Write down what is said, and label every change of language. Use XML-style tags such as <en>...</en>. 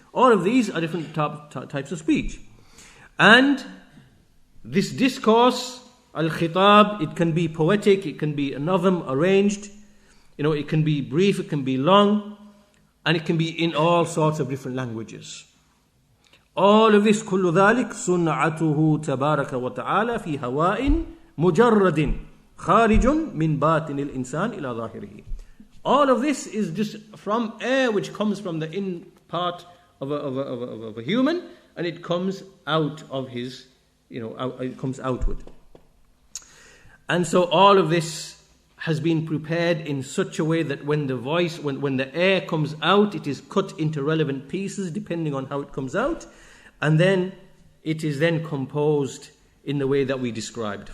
<en>All of these are different types of speech. And this discourse, al-khitab, it can be poetic, it can be a nazm, arranged, it can be brief, it can be long, and it can be in all sorts of different languages. All of this,</en> <ar>كل ذلك صنعته تبارك وتعالى في هواء مجرد خارج من باطن الإنسان إلى ظاهره.</ar> <en>All of this is just from air which comes from the in part of a human, and it comes out of his, it comes outward. And so all of this has been prepared in such a way that when the voice, when the air comes out, it is cut into relevant pieces depending on how it comes out, and then it is then composed in the way that we described.</en>